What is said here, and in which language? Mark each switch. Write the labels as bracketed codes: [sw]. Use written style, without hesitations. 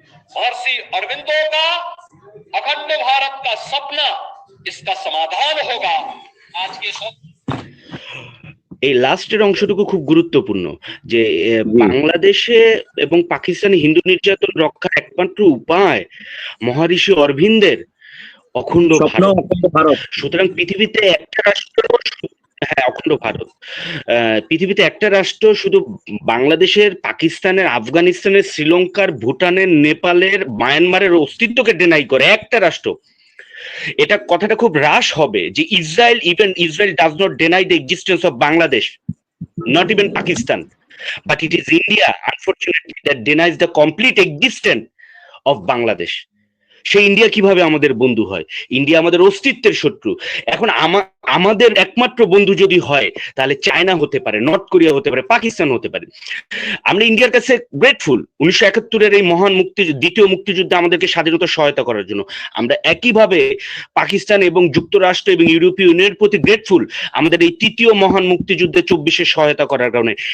[hi] महर्षि अरविंदो का अखंड भारत का सपना, इसका समाधान होगा। आज के [bn] এই লাস্টের অংশটুকু খুব গুরুত্বপূর্ণ, যে বাংলাদেশে এবং পাকিস্তানে হিন্দু নির্যাতন রক্ষার একমাত্র উপায় মহর্ষি অরবিন্দের অখণ্ড ভারত। সুতরাং পৃথিবীতে একটা রাষ্ট্র হ্যাঁ, অখণ্ড ভারত। পৃথিবীতে একটা রাষ্ট্র শুধু বাংলাদেশের, পাকিস্তানের, আফগানিস্তানের, শ্রীলঙ্কার, ভুটানের, নেপালের, মায়ানমারের অস্তিত্বকে ডিনাই করে, একটা রাষ্ট্র। এটা কথাটা খুব হ্রাস হবে যে [en] Israel does not deny the existence of Bangladesh, not even Pakistan, but it is India, unfortunately, that denies the complete existence of Bangladesh. [bn] সেই ইন্ডিয়া কিভাবে আমাদের বন্ধু হয়? ইন্ডিয়া আমাদের অস্তিত্বের শত্রু। এখন আমাদের একমাত্র বন্ধু যদি হয়, তাহলে চায়না হতে পারে, নর্থ কোরিয়া হতে পারে, পাকিস্তান হতে পারে। আমরা ইন্ডিয়ার কাছে গ্রেটফুল 1971-এর এই মহান দ্বিতীয় মুক্তিযুদ্ধে আমাদেরকে স্বাধীনতা সহায়তা করার জন্য। আমরা একইভাবে পাকিস্তান এবং যুক্তরাষ্ট্র এবং ইউরোপীয় ইউনিয়নের প্রতি গ্রেটফুল আমাদের এই তৃতীয় মহান মুক্তিযুদ্ধে 24-এ সহায়তা করার কারণে।